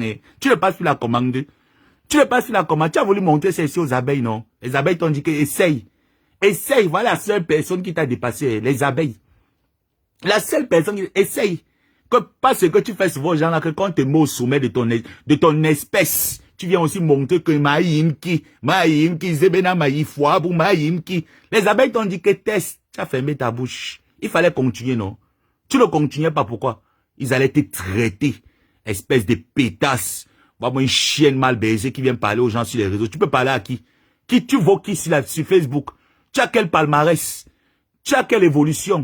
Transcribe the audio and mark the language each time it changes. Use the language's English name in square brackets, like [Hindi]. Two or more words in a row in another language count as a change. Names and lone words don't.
[French] Tu ne passes plus la commande. Tu ne passes plus la commande. Tu as voulu montrer celle-ci aux abeilles, non? Les abeilles t'ont dit que essaye. Essaye. Voilà la seule personne qui t'a dépassé. Les abeilles. La seule personne qui... Essaye. Que parce que tu fais souvent, genre là, que quand tu es au sommet de ton espèce, tu viens aussi montrer que maïmki, zebena maïfouabou, maïmki. Les abeilles t'ont dit que test, tu as fermé ta bouche. Il fallait continuer, non? Tu ne continuais pas, pourquoi? Ils allaient te traiter. Espèce de pétasse. Vraiment une chienne mal baisée qui vient parler aux gens sur les réseaux. Tu peux parler à qui? Qui tu vaux qui sur Facebook? Tu as quel palmarès? Tu as quelle évolution?